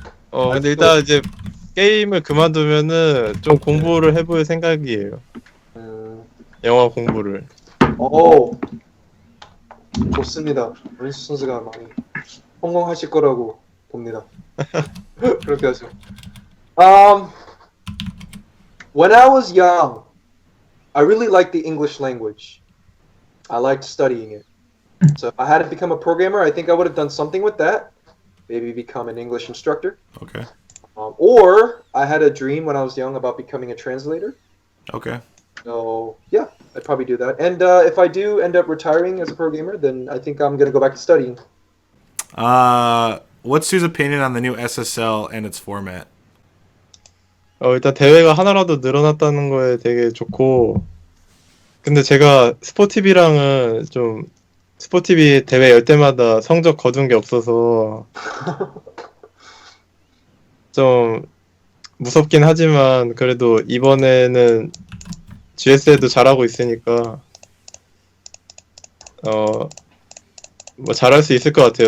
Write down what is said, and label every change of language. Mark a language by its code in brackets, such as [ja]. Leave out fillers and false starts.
[ko] 근데 일단 이제 게임을 그만두면은 좀 공부를 해볼 생각이에요. 영어 공부를. 좋습니다. 린스 선수가 많이 성공하실 거라고 봅니다. 그렇게 하죠. [en] When I was young, I really liked the English language. I liked studying it. So if I hadn't become a programmer, I think I would have done something with that. Maybe become an English instructor. Okay. Or I had a dream when I was young about becoming a translator. Okay. So yeah, I'd probably do that. And if I do end up retiring as a pro gamer, then I think I'm gonna go back to studying. What's Sue's opinion on the new SSL and its format? [ko] 일단 대회가 하나라도 늘어났다는 거에 되게 좋고, 근데 제가 스포티비랑은 좀 스포티비 대회 열 때마다 성적 거둔 게 없어서 좀 무섭긴 하지만 그래도 이번에는 GS에도 잘하고 있으니까 뭐 잘할 수 있을 것 같아요.